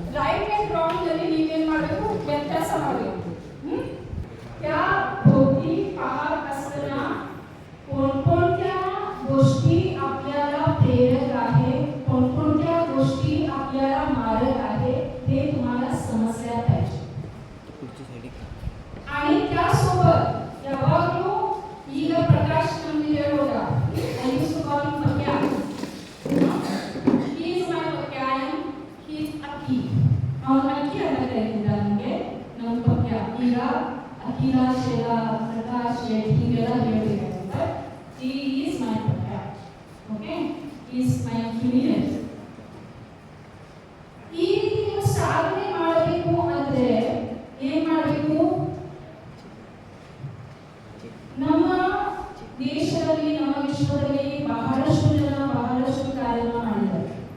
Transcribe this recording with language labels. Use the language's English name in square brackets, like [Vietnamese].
[Marathi] व्यत्यास [Kannada] ಮಾಡಬೇಕು. [Marathi] त्या भोवती पाहत असताना कोणकोणत्या गोष्टी आपल्याला प्रेरक आहे, कोणकोणत्या गोष्टी आपल्याला मारक आहे हे तुम्हाला समजल्या पाहिजे. आणि त्यासोबत [Kannada] ಯಾವಾಗಲೂ ಈಗ ಪ್ರಕಾಶ್ ನಮಗೆ ಹೇಳೋದ [English] I used to call him Pakya. He is my Pakya. He is Aki. [Kannada] ಅವನು ಅಕ್ಕಿ ಅಂತ ಕರೀತಿದ್ದ ನನಗೆ ನಮ್ಮ ಪಕ್ಯ. ಈಗ ಅಖಿಲ ಶೇಲಾ ಪ್ರಕಾಶ್ ಹೀಗೆಲ್ಲ ಹೇಳ್ಬೇಕಾಗುತ್ತೆ. [English] But he is my Pakya. Okay? He is my affiliate. [Kannada] ಈ ರೀತಿ ನೀವು ಸಾಧನೆ ಮಾಡಬೇಕು ಅಂದ್ರೆ ಏನ್ ಮಾಡಬೇಕು? ನಮ್ಮ ದೇಶದಲ್ಲಿ ನಮ್ಮ ವಿಶ್ವದಲ್ಲಿ ಬಹಳಷ್ಟು ಜನ ಬಹಳಷ್ಟು ಕಾರ್ಯವನ್ನು ಮಾಡಿದ್ದಾರೆ.